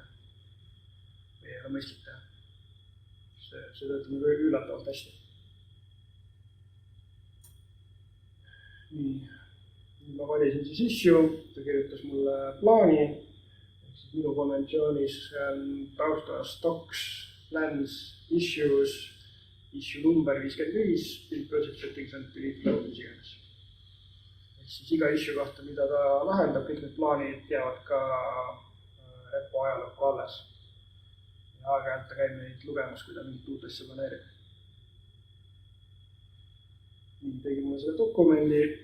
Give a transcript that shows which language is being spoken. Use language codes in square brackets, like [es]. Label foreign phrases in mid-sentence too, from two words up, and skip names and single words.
[et] Või ei ole mõistlik teha. See töötab nagu üllatavalt hästi. Nii, ma valisin siis issue, ta kirjutas mulle plaani. Minu konventsioonis on tausta [en] stocks, plans, issues, issue number 55, build project settings and delete flow, [et] mis iganes. Siis iga issue kohta, mida ta lahendab, kõik need plaanid jäävad ka repo ajalukku alles. Ja aeg-ajalt ta käib neid lugemas, kui ta mingit uut asja planeerib. Nii, tegin mulle selle dokumendi.